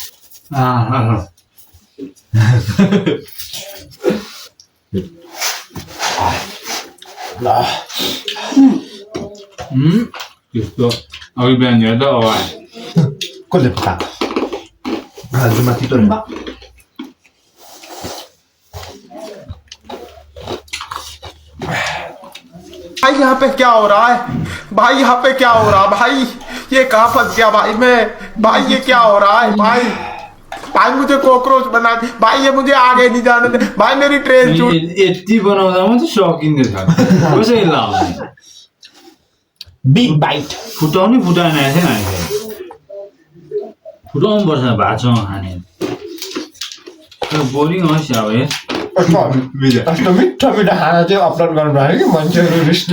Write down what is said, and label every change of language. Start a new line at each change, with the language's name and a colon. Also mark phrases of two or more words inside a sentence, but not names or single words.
Nepali: ल त्यस्तो अघि बिहान हेर्दा अगाडि कसले पकाएको जुमा तितो
Hindi: भाई यहाँ पे क्या हो रहा है भाई यहाँ पे क्या हो रहा है भाई ये कहाँ फंस गया भाई मैं भाई ये क्या हो रहा है भाई भाई मुझे कॉकरोच बना दी भाई ये मुझे आगे नहीं जाने दे भाई मेरी ट्रेन छूट
Nepali: यति बनाउँदा मात्रै सकिँदै छ कसरी लाउने
English: big bite
Nepali: फुटाउनै फुटाएन रहेछ नि फुटाउनु पर्छ भातसँग खाने बोरिङ होस् अब यस्तो मिठो मिठो खाना चाहिँ अपलोड गर्नु भयो कि मान्छेहरू रिसले